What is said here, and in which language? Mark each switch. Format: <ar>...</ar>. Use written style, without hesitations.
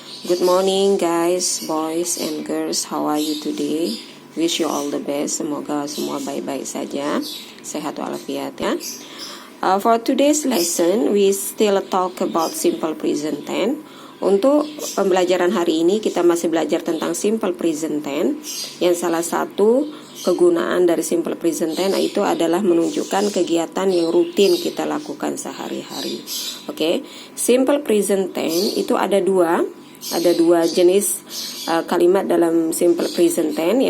<en>Good morning guys, boys and girls. How are you today? Wish you all the best.</en> <id>Semoga semua baik-baik saja, sehat walafiat ya.</id> <en>For today's lesson, we still talk about simple present tense.</en> <id>Untuk pembelajaran hari ini kita masih belajar tentang simple present tense. Yang salah satu kegunaan dari simple present tense itu adalah menunjukkan kegiatan yang rutin kita lakukan sehari-hari. Oke, simple present tense itu ada dua jenis kalimat dalam simple present tense.</id>